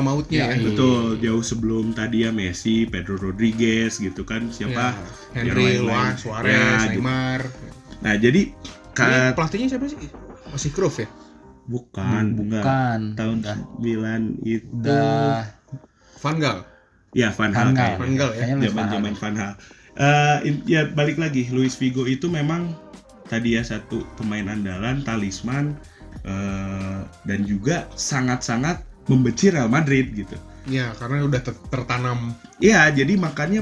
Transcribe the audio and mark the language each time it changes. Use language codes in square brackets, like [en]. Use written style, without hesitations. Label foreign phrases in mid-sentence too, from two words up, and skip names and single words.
[id] mautnya ya. Iya. Betul, jauh sebelum tadi ya Messi, Pedro Rodriguez gitu kan, siapa? Ya, yang Henry, lain-lain. Luan, Suarez, Ya, gitu. Neymar. Nah, jadi Ini pelatihnya siapa sih? Masih Cruyff ya? bukan. Tahun Udah. 9 itu Udah Van Gaal. ya Van Gaal. Van Gaal. Van Gaal ya. Kayaknya Luis Van Gaal. Zaman-zaman Van Gaal. Ya balik lagi, Luis Figo itu memang tadi ya satu pemain andalan, talisman, dan juga sangat-sangat membenci Real Madrid gitu. Ya, karena udah tertanam Iya, jadi makanya